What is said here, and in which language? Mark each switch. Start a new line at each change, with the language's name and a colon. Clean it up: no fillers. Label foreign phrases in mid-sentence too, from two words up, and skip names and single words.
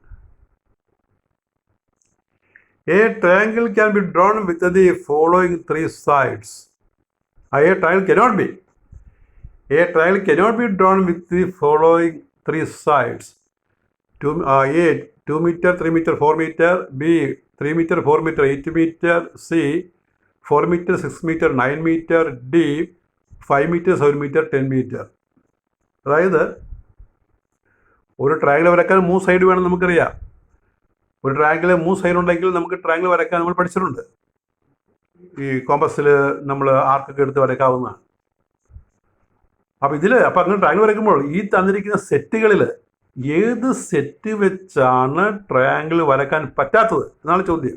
English: A triangle can be drawn with the following 3 sides. A triangle cannot be. A triangle cannot be drawn with the following 3 sides. A 2 meter, 3 meter, 4 meter. B 3 meter, 4 meter, 8 meter. C 4 meter, 6 meter, 9 meter. D 5 meter, 7 meter, 10 meter.
Malayalam: അതായത് ഒരു ട്രയാങ്കിൾ വരയ്ക്കാൻ 3 സൈഡ് വേണം നമുക്കറിയാം. ഒരു ട്രയാങ്കിൾ 3 സൈഡ് ഉണ്ടെങ്കിൽ നമുക്ക് ട്രയാങ്കിൾ വരയ്ക്കാൻ നമ്മൾ പഠിച്ചിട്ടുണ്ട്. ഈ കോമ്പസിൽ നമ്മൾ ആർക്കൊക്കെ എടുത്ത് വരയ്ക്കാവുന്നതാണ്. അപ്പോൾ അങ്ങനെ ട്രയാങ്കിൾ വരയ്ക്കുമ്പോൾ ഈ തന്നിരിക്കുന്ന സെറ്റുകളിൽ ഏത് സെറ്റ് വെച്ചാണ് ട്രയാങ്കിൾ വരയ്ക്കാൻ പറ്റാത്തത് എന്നാണ് ചോദ്യം.